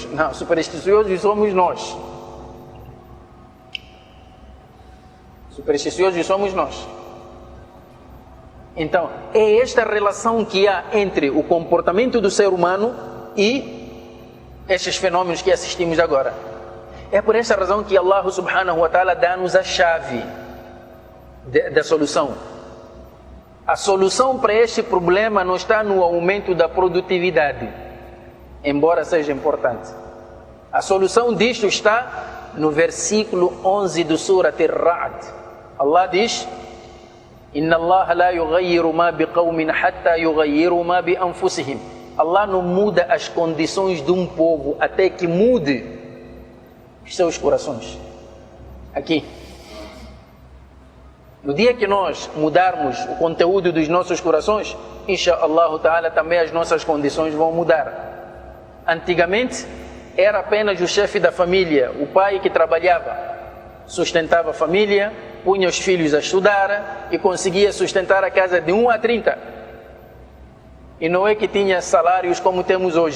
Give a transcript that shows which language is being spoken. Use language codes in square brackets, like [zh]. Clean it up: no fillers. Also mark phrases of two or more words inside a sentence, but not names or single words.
[pt] Não, supersticiosos somos nós. Supersticiosos somos nós. Então, é esta relação que há entre o comportamento do ser humano e estes fenômenos que assistimos agora. É por esta razão que [ar] الله سبحانه وتعالى [pt] dá-nos a chave da solução. A solução para este problema não está no aumento da produtividade, embora seja importante. A solução disto está no versículo 11 do Surat Ar-Ra'd. [ar] Allah diz: إن الله لا يغير ما بقوم حتى يغيروا ما بأنفسهم. [pt] Allah não muda as condições de um povo até que mude os seus corações. Aqui. No dia que nós mudarmos o conteúdo dos nossos corações, [ar] إن شاء الله تعالى, [pt] também as nossas condições vão mudar. Antigamente, era apenas o chefe da família, o pai que trabalhava, sustentava a família, punha os filhos a estudar e conseguia sustentar a casa de 1 a 30. E não é que tinha salários como temos hoje.